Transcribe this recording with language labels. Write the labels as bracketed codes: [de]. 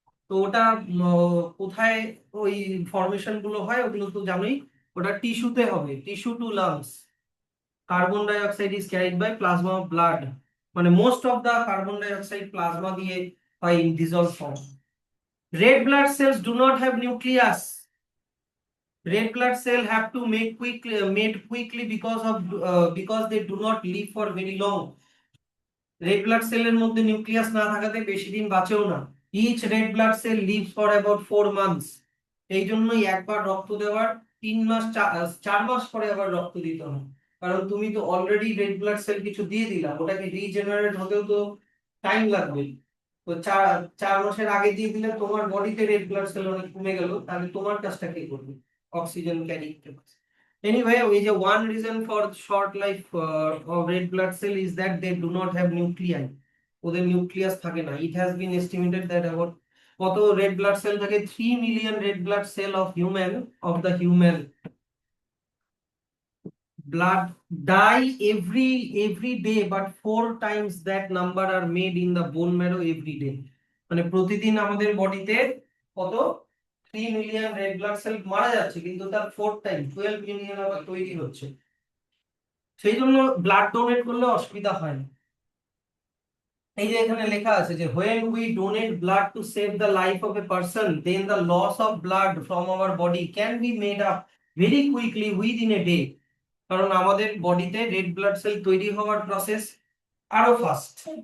[bn] তো ওটা কোথায় ওই ফরমেশন গুলো হয় ওগুলো তো জানোই, ওটা টিস্যুতে হবে, tissue to lungs. [en] Carbon die oxide is carried by plasma of blood, মানে most of the carbon die oxide plasma দিয়ে হয় in dissolved form. red blood cells do not have nucleus. Red blood cell have to make quickly, made quickly because they do not live for very long. [bn] Red blood সেলের মধ্যে nucleus না থাকাতে বেশি দিন বাঁচেও না। [en] Each red blood cell lives for about 4 months। [bn] এই জন্যই একবার রক্ত দেওয়ার 3 মাস, 4 মাস পরে আবার রক্ত দিতে হয়, কারণ তুমি তো অলরেডি রেড ব্লাড সেল কিছু দিয়ে দিলা, ওটাকে রিজেনারেট হতেও তো টাইম লাগবে। তো 4 মাসের আগে দিয়ে দিলে তোমার বডিতে রেড ব্লাড সেল অনেক কমে গেল, তাহলে তোমার কাজটা কে করবে? [en] Oxygen carry. Anyway, is a one reason for short life of red blood cell is that they do not have nuclei. [bn] ওদের নিউক্লিয়াস থাকে না। [en] It has been estimated that about [bn] কত রেড ব্লাড সেল থাকে? [en] 3 million red blood cell of the human blood die every day, but 4 times that number are made in the bone marrow every day. [bn] মানে প্রতিদিন আমাদের বডিতে কত 3 million red blood cell মারা যাচ্ছে, কিন্তু তার 4 টাইম 12 মিলিয়ন আবার তৈরি হচ্ছে। সেই জন্য ব্লাড ডোনেট করলে অসুবিধা হয় না। এই যে এখানে লেখা আছে যে [en] when we donate blood to save the life of a person, then the loss of blood from our body can be made up very quickly within a day. [bn] কারণ আমাদের বডিতে রেড ব্লাড সেল তৈরি হওয়ার process আরো fast.